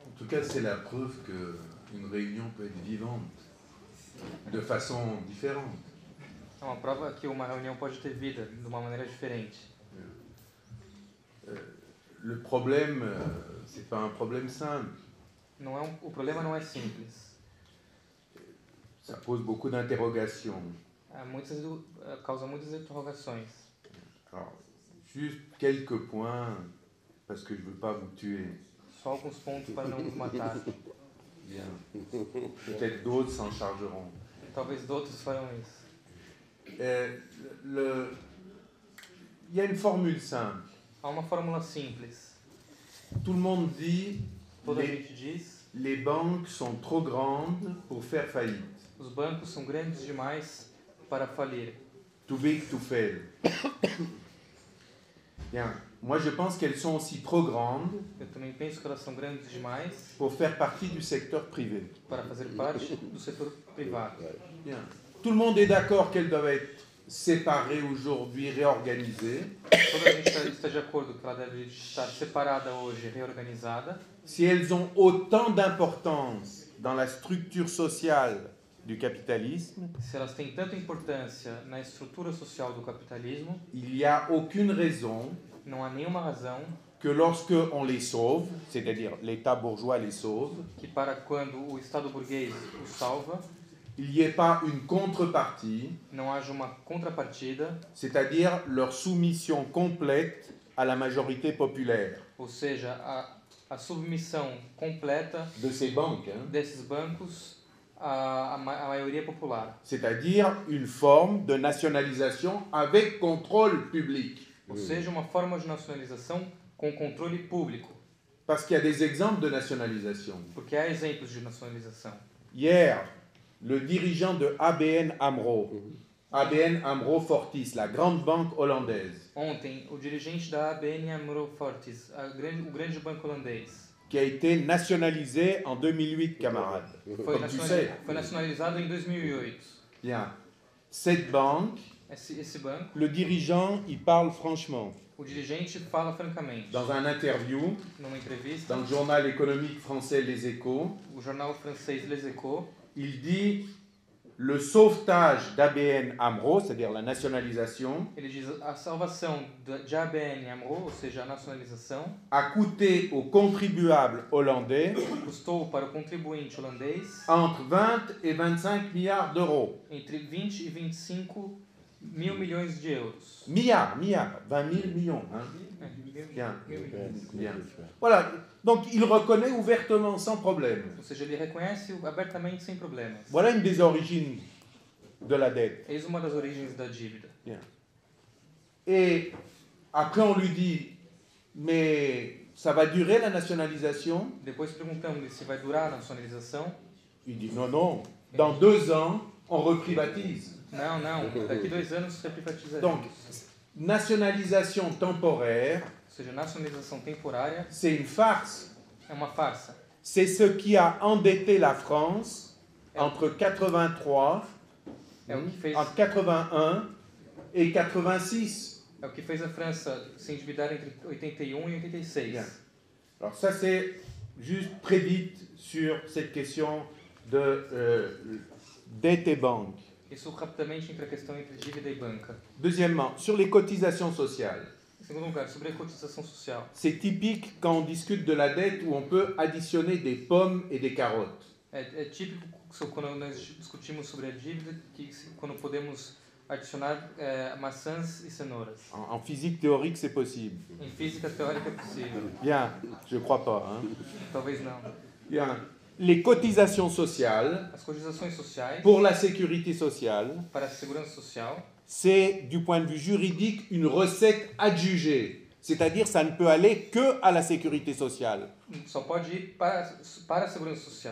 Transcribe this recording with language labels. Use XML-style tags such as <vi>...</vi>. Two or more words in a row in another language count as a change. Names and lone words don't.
<fr>cas, c'est la preuve qu'une réunion peut être vivante de façon différente.</fr> <pt>É uma prova que uma reunião pode ter vida de uma maneira diferente.</pt> <fr>Le problème, c'est pas un problème simple.</fr> <pt>O problema não é simples.</pt> <fr>Ça pose beaucoup d'interrogations.</fr> <pt>Causa muitas interrogações.</pt> <fr>Alors, juste quelques points, parce que je ne veux pas vous tuer.</fr> <pt>Só alguns pontos para não nos matar.</pt> <fr>Bien. Peut-être d'autres s'en chargeront.</fr> <pt>Talvez outros farão isso.</pt> <fr>Il y a une formule simple.</fr> <pt>Há uma fórmula simples.</pt> <fr>Tout le monde dit</fr> <pt>Toda a gente diz:</pt> <fr>les banques sont trop grandes pour faire faillite.</fr> <pt>os bancos são grandes demais para falir.</pt> <en>Too big to fail.</en> <fr>Bien. Moi, je pense qu'elles sont aussi trop grandes</fr> <pt>Eu também penso que elas são grandes demais</pt> <fr>pour faire partie du secteur privé.</fr> <pt>para fazer parte do setor privado.</pt> <fr>Bien. Tout le monde est d'accord qu'elles doivent être séparées aujourd'hui, réorganisées.</fr> <pt>Toda a gente está de acordo que ela deve estar separada hoje, reorganizada.</pt> <fr>Si elles ont autant d'importance dans la structure sociale du capitalisme,</fr> <pt>Se elas têm tanta importância na estrutura social do capitalismo,</pt> <fr>il n'y a aucune raison</fr> <pt>não há nenhuma razão</pt> <fr>que lorsque on les sauve, c'est-à-dire l'État bourgeois les sauve,</fr> <pt>que para quando o Estado burguês o salva,</pt> <fr>il n'y ait pas une contrepartie,</fr> <pt>não haja uma contrapartida,</pt> <fr>c'est-à-dire leur soumission complète à la majorité populaire</fr> <pt>ou seja, a submissão completa</pt> <fr>de ces banques, hein.</fr> <pt>desses bancos à maioria popular.</pt> <fr>C'est-à-dire une forme de nationalisation avec contrôle public.</fr> <pt>Ou seja, uma forma de nacionalização com controle público.</pt> <fr>Parce qu'il y a des exemples de nationalisation.</fr> <pt>Porque há exemplos de nacionalização.</pt> <fr>Hier, le dirigeant de ABN AMRO Fortis, la grande banque hollandaise,</fr> <pt>Ontem, o dirigente da ABN AMRO Fortis, o grande banco holandês,</pt> <fr>qui a été nationalisé en 2008, camarades.</fr> <pt>foi</pt> <fr>Comme tu sais.</fr> <pt>nacionalizado em 2008.</pt> <fr>Bien. Cette banque,</fr> <pt>Esse banco,</pt> <fr>le dirigeant, il parle franchement.</fr> <pt>o dirigente fala francamente.</pt> <fr>Dans un interview,</fr> <pt>Numa entrevista,</pt> <fr>dans le journal économique français Les Échos,</fr> <pt>o jornal francês Les Échos,</pt> <fr>il dit le sauvetage d'ABN AMRO, c'est-à-dire la nationalisation,</fr> <pt>ele diz a salvação de ABN AMRO, ou seja, a nacionalização,</pt> <fr>a coûté aux contribuables hollandais</fr> <pt>custou para o contribuinte holandês</pt> <fr>entre 20 et 25 milliards d'euros.</fr> <pt>entre 20 e 25 mil milhões de euros.</pt> <fr>Milliards, 20 000 millions. Hein. Bien.</fr> <pt>Mil milhões.</pt> <fr>Bien. Voilà, donc il reconnaît ouvertement, sans problème.</fr> <pt>Ou seja, ele reconhece abertamente sem problemas.</pt> <fr>Voilà une des origines de la dette.</fr> <pt>Eis uma das origens da dívida.</pt> <fr>Bien. Et après on lui dit, mais ça va durer la nationalisation?</fr> <pt>Depois perguntamos-lhe se vai durar a nacionalização.</pt> <fr>Il dit non, non, dans 2 ans, on reprivatise.</fr> <pt>Não, daqui 2 anos reprivatizaremos.</pt> <fr>Donc, nationalisation temporaire,</fr> <pt>Ou seja, nacionalização temporária</pt> <fr>c'est une farce.</fr> <pt>é uma farsa.</pt> <fr>C'est ce qui a endetté la France entre 83,</fr> <pt>É o que fez,</pt> <fr>entre 81 et 86.</fr> <pt>é o que fez a França se endividar entre 81 e 86.</pt> <fr>Bien. Alors ça, c'est juste très vite sur cette question de dette et banque.</fr> <pt>Isso rapidamente entre a questão entre dívida e banca.</pt> <fr>Deuxièmement, sur les cotisations sociales.</fr> <pt>Em segundo lugar, sobre a cotização social.</pt> <fr>C'est typique quand on discute de la dette où on peut additionner des pommes et des carottes.</fr> <pt>É típico quando nós discutimos sobre a dívida, quando podemos adicionar maçãs e cenouras.</pt> <fr>En physique théorique, c'est possible.</fr> <pt>Em física teórica é possível.</pt> <fr>Bien, je crois pas. Hein.</fr> <pt>Talvez não.</pt> <fr>Bien. Les cotisations sociales</fr> <pt>As cotizações sociais</pt> <fr>pour la sécurité sociale,</fr> <pt>para a segurança social</pt> <fr>c'est du point de vue juridique une recette adjugée. C'est-à-dire ça ne peut aller que à la sécurité sociale.</fr> <pt>só pode ir para a segurança social.</pt>